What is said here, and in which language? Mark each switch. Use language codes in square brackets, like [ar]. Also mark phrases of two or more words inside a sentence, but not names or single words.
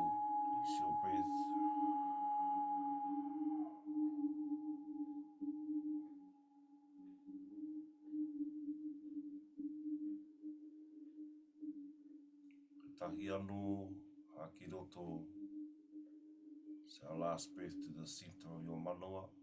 [en] Release your breath. [mi] Tahi anō, hā ki roto. [en] It's our last breath to the center of your manawa.